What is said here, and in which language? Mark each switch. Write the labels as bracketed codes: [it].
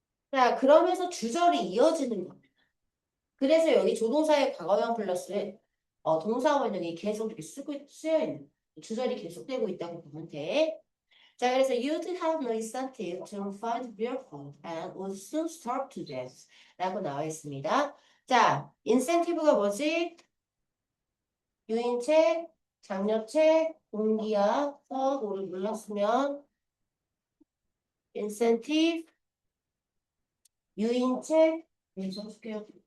[ko] 자, 그러면서 주절이 이어지는 겁니다. 그래서 여기 조동사의 과거형 플러스에 동사 원형이 계속 이렇게 쓰여 있는 주절이 계속되고 있다고 보면 돼. 자, 그래서 [en] you'd have no incentive to find real food and would soon starve to death [ko] 라고 나와 있습니다. 자, incentive가 뭐지? 유인책, 장려책, 동기야, 서고를 눌렀으면 incentive, 유인책, 네, 써줄게요.